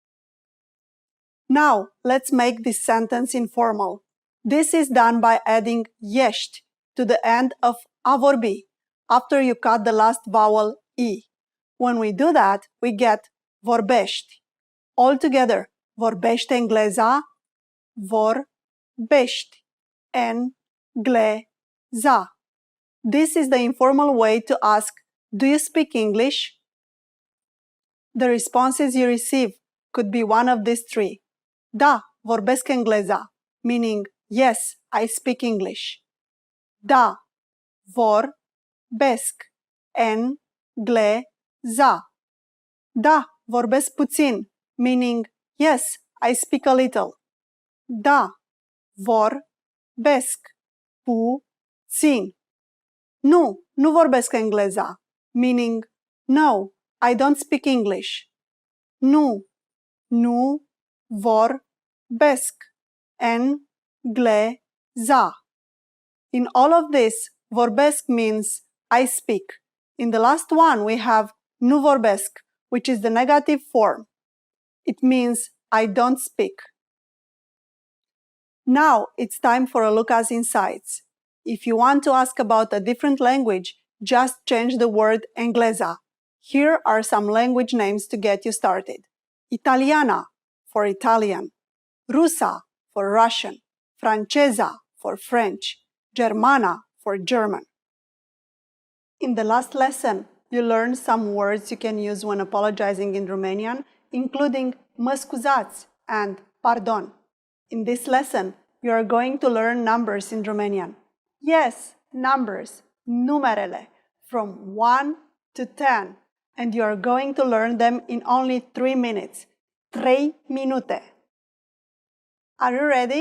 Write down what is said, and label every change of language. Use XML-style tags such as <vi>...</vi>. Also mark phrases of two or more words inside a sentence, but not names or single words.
<en>Now, let's make this sentence informal. This is done by adding ești to the end of</en> <ro>a vorbi</ro> <en>after you cut the last vowel e. When we do that, we get vorbești. All together,</en> <ro>vorbește engleza, vorbești engleza.</ro> <en>This is the informal way to ask, do you speak English? The responses you receive could be one of these three.</en> <ro>Da, vorbesc engleza,</ro> <en>meaning yes, I speak English.</en> <ro>Da, vorbesc engleza. Da, vorbesc puțin,</ro> <en>meaning yes, I speak a little.</en> <ro>Da, vorbesc puțin. Nu, nu vorbesc engleza,</ro> <en>meaning no, I don't speak English.</en> <ro>Nu, nu vorbesc engleza.</ro> <en>In all of this, vorbesc means I speak. In the last one, we have</en> <ro>nu vorbesc,</ro> <en>which is the negative form. It means I don't speak. Now it's time for a look at insights. If you want to ask about a different language, just change the word engleza. Here are some language names to get you started. Italiana for Italian, Rusa for Russian, Francesa for French, Germana for German. In the last lesson, you learned some words you can use when apologizing in Romanian, including</en> <ro>mă scuzați</ro> <en>and pardon. In this lesson, you are going to learn numbers in Romanian. Yes, numbers, numerele, from 1 to 10, and you are going to learn them in only 3 minutes. 3 minute. Are you ready?</en>